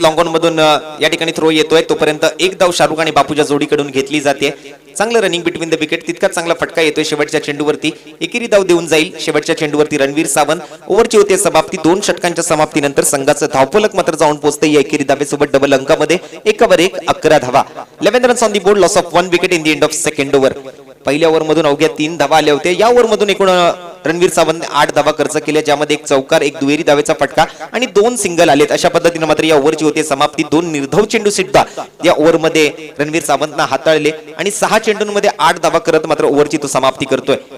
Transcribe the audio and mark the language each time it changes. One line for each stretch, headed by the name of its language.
Marathi: Long on मधून या ठिकाणी थ्रो येतोय. तोपर्यंत एक धाव शाहरुख आणि बापूच्या जोडीकडून घेतली जाते. चांगलं रनिंग बिटवीन द विकेट. तितकाच चांगला फटका येतोय शेवटच्या चेंडूवरती. एकेरी धाव देऊन जाईल शेवटच्या चेंडूवरती रणवीर सावंत. ओव्हरची होते समाप्ती. 2 षटकांच्या समाप्तीनंतर संघाचं धावफलक मात्र जाऊन पोहोचते या एकेरी धावेसोबत डबल अंकामध्ये. 1/1 11 धावा.
English: 11 runs on the board. Loss of 1 wicket in the end of second over.
Marathi: पहिल्या ओव्हर मधून अवघ्या 3 धावा आल्या होत्या. या ओव्हर मधून एकूण रणवीर सावंतने 8 धावा खर्च केल्या, ज्यामध्ये एक चौकार, एक दुहेरी धावेचा फटका आणि 2 सिंगल आलेत. अशा पद्धतीने मात्र या ओव्हरची होते समाप्ती. 2 निर्धाव चेंडू सुद्धा या ओव्हर मध्ये रणवीर सावंतने हाताळले आणि 6 चेंडूंमध्ये 8 धावा करत मात्र ओव्हरची तो समाप्ती करतोय.